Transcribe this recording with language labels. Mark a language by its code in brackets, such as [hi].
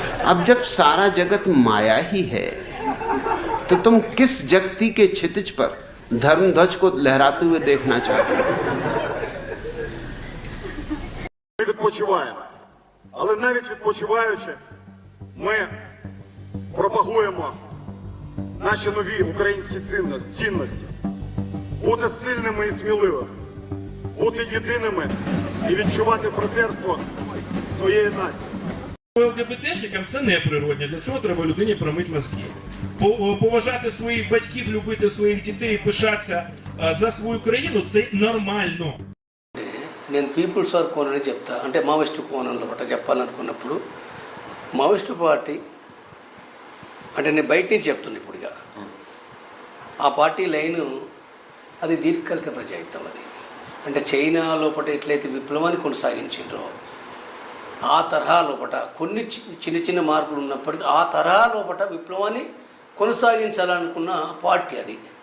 [hi] अब जब सारा जगत माया ही है तो तुम किस जगती के क्षितिज पर धर्म ध्वज को लहराते हुए देखना चाहते हो? [uk] Ми відпочиваємо, але навіть відпочиваючи, ми пропагуємо наші нові українські цінності. Бути сильними і сміливими, бути єдиними і відчувати братерство своєї нації. ЛГБТшникам це не природне, для цього треба людині промити мозки. Поважати своїх батьків, любити своїх дітей, пишатися за свою країну – це нормально. [te] నేను పీపుల్స్ వార్ కోన్ అని చెప్తా, అంటే మావోయిస్టు కోణంలో ఒకటి చెప్పాలనుకున్నప్పుడు మావోయిస్టు పార్టీ అంటే నేను బయట నుంచి చెప్తున్నా ఇప్పుడుగా ఆ పార్టీ లైను అది దీర్ఘకాలిక ప్రజాయుద్ధం. అది అంటే చైనా లోపల ఎట్లయితే విప్లవాన్ని కొనసాగించిండ్రో ఆ తరహా లోపల కొన్ని చిన్న చిన్న మార్పులు ఉన్నప్పటికీ ఆ తరహా లోపల విప్లవాన్ని కొనసాగించాలనుకున్న పార్టీ అది.